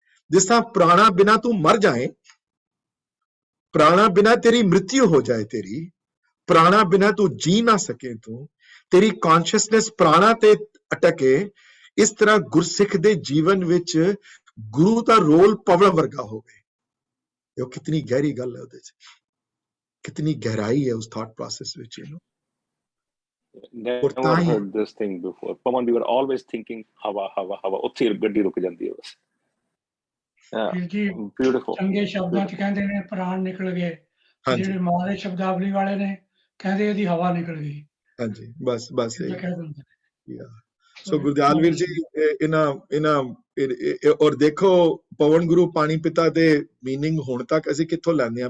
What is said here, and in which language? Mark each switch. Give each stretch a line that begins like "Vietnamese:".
Punjabi: ਜਿਸ ਤਰ੍ਹਾਂ ਪ੍ਰਾਣਾ ਬਿਨਾ ਤੂੰ ਮਰ ਜਾਏ, ਪ੍ਰਾਣਾ ਬਿਨਾ ਤੇਰੀ ਮ੍ਰਿਤਿੂ ਹੋ ਜਾਏ, ਤੇਰੀ ਪ੍ਰਾਣਾ ਬਿਨਾ ਤੂੰ ਜੀ ਨਾ ਸਕੇ, ਤੂੰ ਤੇਰੀ ਕੌਨਸ਼ੀਅਸਨੈਸ ਪ੍ਰਾਣਾ ਤੇ ਅਟਕੇ, ਇਸ ਤਰ੍ਹਾਂ ਗੁਰਸਿੱਖ ਦੇ ਜੀਵਨ ਵਿੱਚ ਗੁਰੂ ਦਾ ਰੋਲ ਪਵਨ ਵਰਗਾ ਹੋਵੇ। ਇਹ ਕਿਤਨੀ ਗਹਿਰੀ ਗੱਲ ਹੈ, ਉਹਦੇ ਚ ਕਿਤਨੀ ਗਹਿਰਾਈ ਹੈ ਉਸ
English: thought process
Punjabi: ਵਿੱਚ।
English: Never heard this thing before. Pawan, we were always thinking hawa, hawa, hawa.
Punjabi: ਉੱਥੇ ਗੱਡੀ ਰੁਕ ਜਾਂਦੀ ਹੈ ਬਸ। ਜੀ
English: Beautiful.
Punjabi: ਚੰਗੇ ਸ਼ਬਦਾਂ ਚ ਕਹਿੰਦੇ ਨੇ ਪ੍ਰਾਣ ਨਿਕਲ ਗਏ, ਜਿਹੜੇ ਮਾਰੇ ਸ਼ਬਦਾਵਲੀ ਵਾਲੇ ਨੇ ਕਹਿੰਦੇ ਇਹਦੀ ਹਵਾ ਨਿਕਲ ਗਈ। ਹਾਂਜੀ, ਬਸ ਬਸ ਇਹ ਕਹਿ ਦਿੰਦੇ ਨੇ। ਸੋ ਗੁਰਦਿਆਲ ਵੀਰ ਜੀ, ਇਹਨਾਂ ਔਰ ਦੇਖੋ ਪਵਨ ਗੁਰੂ ਪਾਣੀ ਪਿਤਾ ਦੇ ਮੀਨਿੰਗ ਹੁਣ ਤੱਕ ਅਸੀਂ ਕਿੱਥੋਂ ਲੈਂਦੇ ਹਾਂ?